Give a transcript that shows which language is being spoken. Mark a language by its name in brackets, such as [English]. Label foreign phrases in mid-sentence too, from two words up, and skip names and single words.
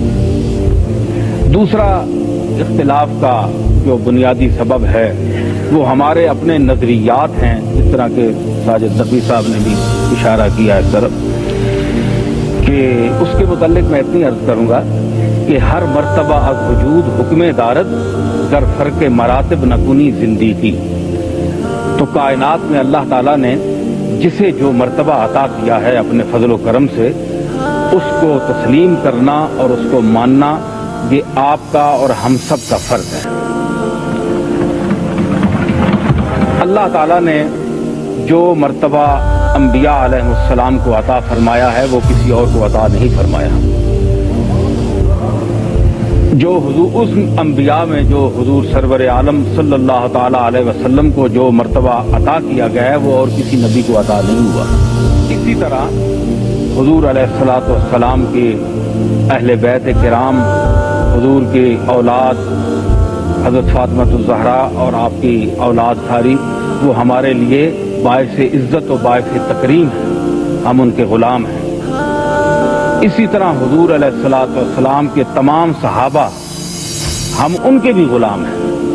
[Urdu] دوسرا اختلاف کا جو بنیادی سبب ہے وہ ہمارے اپنے نظریات ہیں، جس طرح کہ ساجد نقوی صاحب نے بھی اشارہ کیا اس طرف، کہ اس کے متعلق میں اتنی عرض کروں گا کہ [Persian] ہر مرتبہ از وجود حکم دارد در فرق مراتب نکنی زندگی۔ [Urdu] تو کائنات میں اللہ تعالیٰ نے جسے جو مرتبہ عطا کیا ہے اپنے فضل و کرم سے، اس کو تسلیم کرنا اور اس کو ماننا، یہ آپ کا اور ہم سب کا فرض ہے۔ اللہ تعالیٰ نے جو مرتبہ انبیاء علیہ السلام کو عطا فرمایا ہے وہ کسی اور کو عطا نہیں فرمایا۔ جو حضور، اس انبیاء میں جو حضور سرور عالم صلی اللہ تعالی علیہ وسلم کو جو مرتبہ عطا کیا گیا ہے وہ اور کسی نبی کو عطا نہیں ہوا۔ اسی طرح حضور علیہ الصلوٰۃ والسلام کے اہل بیت کرام، حضور کے اولاد حضرت فاطمۃ الزہرا اور آپ کی اولاد ساری، وہ ہمارے لیے باعث عزت اور باعث تکریم ہے، ہم ان کے غلام ہیں. اسی طرح حضور علیہ الصلوٰۃ والسلام کے تمام صحابہ، ہم ان کے بھی غلام ہیں.